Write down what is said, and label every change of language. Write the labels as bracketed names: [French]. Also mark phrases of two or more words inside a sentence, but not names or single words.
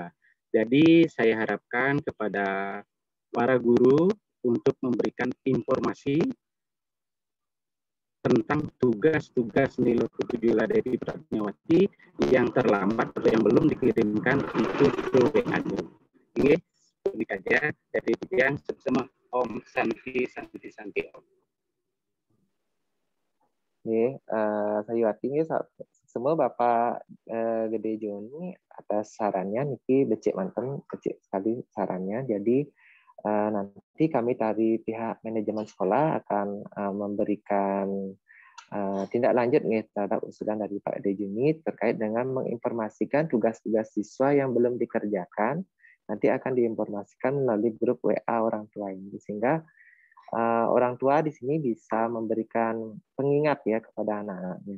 [Indonesian] Jadi saya harapkan kepada para guru untuk memberikan informasi tentang tugas-tugas Niluh Putu Julia Devi Pradjawati yang terlambat atau yang belum dikirimkan itu ke WA Group. Oke, ini saja dari yang semua. [Sanskrit] Om Santi Om. [Indonesian] Saya yakin semua Bapak Gede Joni atas sarannya [Balinese] niki becik manten [Indonesian] kecil sekali sarannya. Jadi nanti kami dari pihak manajemen sekolah akan memberikan tindak lanjut nih terhadap usulan dari Pak Gede Joni terkait dengan menginformasikan tugas-tugas siswa yang belum dikerjakan nanti akan diinformasikan melalui grup WA orang tua ini sehingga orang tua di sini bisa memberikan pengingat ya kepada anak-anaknya.